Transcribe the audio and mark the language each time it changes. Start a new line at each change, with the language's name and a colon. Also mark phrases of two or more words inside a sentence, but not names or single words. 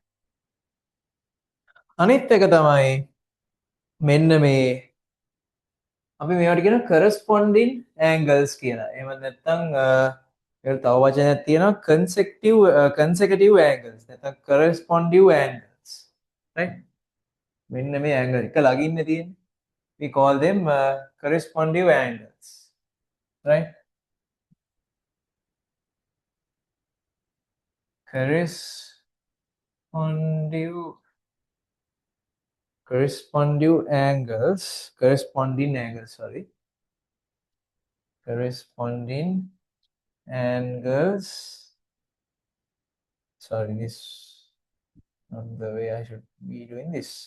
Sinhala: අනිත් එක තමයි මෙන්න මේ අපි මේවට කියන
English: corresponding angles
Sinhala: කියලා. එහෙම නැත්නම් ඒකට තව වචනයක් තියෙනවා
English: consecutive angles. නැත්නම් corresponding angles. right?
Sinhala: මෙන්න මේ angle එක ළඟින් තියෙන්නේ.
English: We call them corresponding angles. right? corresponding angles, corresponding angles, sorry, this not the way I should be doing this.